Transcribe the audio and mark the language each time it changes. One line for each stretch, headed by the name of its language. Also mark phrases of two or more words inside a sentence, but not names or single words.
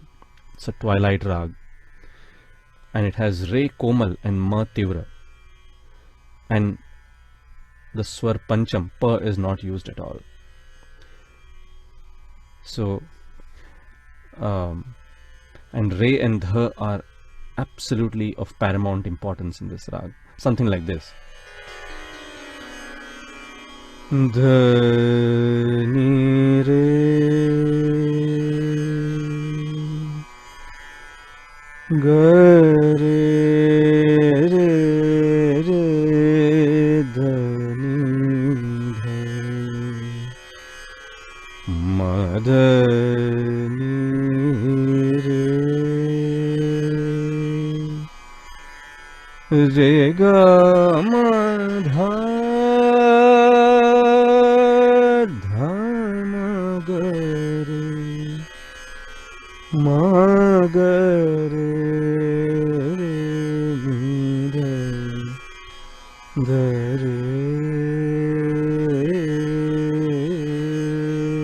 English: It's a twilight rag, and it has
Hindi: Re Komal
English: and
Hindi: Ma Tivra,
English: and the
Hindi: Swar Pancham,
English: Pa, is not used at all. So and Re and Dha are absolutely of paramount importance in this rag. Something like this: Dha ni re ga re re re dha ni dha ma dha ni re ga ma dha dha ma ga re ma ga re re ni dha dha re